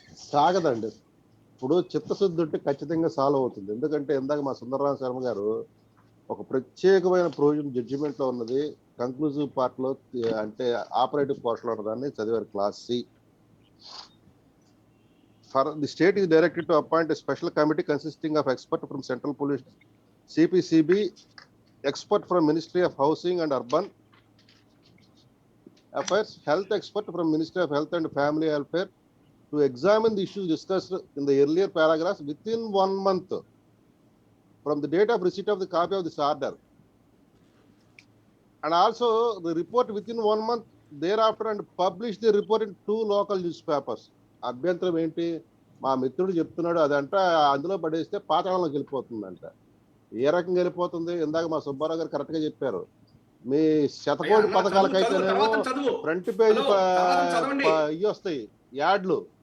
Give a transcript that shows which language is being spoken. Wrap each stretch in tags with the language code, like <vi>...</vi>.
<te>సాగదండి. ఇప్పుడు చిత్తశుద్ధి ఉంటే ఖచ్చితంగా సాల్వ్ అవుతుంది. ఎందుకంటే ఇందాక మా సుందరరామ శర్మ గారు ఒక ప్రత్యేకమైన ప్రొవిజన్ జడ్జిమెంట్ లో ఉన్నది, కంక్లూజివ్ పార్ట్ లో అంటే ఆపరేటివ్ పోర్షన్ లో ఉన్నదాన్ని చదివారు, class C.</te> <en>for the state is directed to appoint a special committee consisting of experts from Central Police, CPCB, expert from Ministry of Housing and Urban Affairs, health expert from Ministry of Health and Family Welfare to examine the issues discussed in the earlier paragraphs within 1 month from the date of receipt of the copy of this order. And also the report within 1 month thereafter and publish the report in 2 local newspapers.</en> <te>అభ్యంతరం ఏంటి? మా మిత్రుడు చెప్తున్నాడు అదంట అందులో పడేస్తే పాతాళంలోకి వెళ్ళిపోతుందంట. ఏ రకంగా వెళ్ళిపోతుంది? ఇందాక మా సుబ్బారావు గారు కరెక్ట్ గా చెప్పారు. మీ శతకోటి పథకాలకైతేనేమో ఫ్రంట్ పేజ్ ఇవి వస్తాయి యాడ్లు.</te>